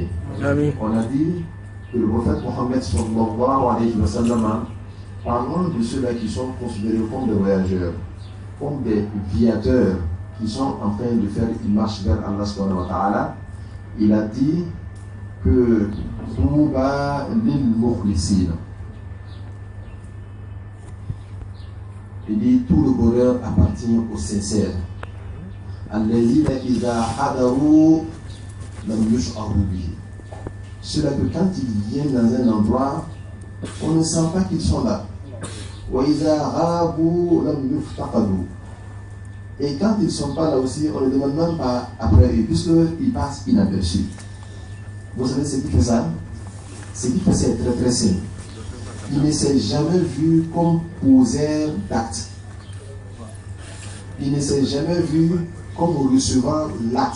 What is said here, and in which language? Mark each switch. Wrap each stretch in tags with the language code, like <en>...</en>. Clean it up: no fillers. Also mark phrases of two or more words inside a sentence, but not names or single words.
<fr>On a dit que le prophète Mohammed</fr> <ar>صلى الله عليه وسلم,</ar> <fr>parlant de ceux-là qui sont considérés comme des voyageurs, comme des viateurs, qui sont en train de faire une marche vers Allah</fr> <ar>سبحانه وتعالى,</ar> <fr>il a dit que</fr> <ar>طوبى للمخلصين.</ar> <fr>Il dit tout le bonheur appartient aux sincères.</fr> <ar>الذين إذا حضروا لم يشعر بهم.</ar> <fr>Ceux-là que quand ils viennent dans un endroit, on ne sent pas qu'ils sont là.</fr> <ar>وإذا غابوا لم يفتقدوا.</ar> <fr>Et quand ils ne sont pas là aussi, on ne demande même pas après eux, puisqu'ils passent inaperçus. Vous savez ce qui fait ça? Ce qui fait, c'est très très simple. Il ne s'est jamais vu comme poseur d'acte. Il ne s'est jamais vu comme recevant l'acte.</fr>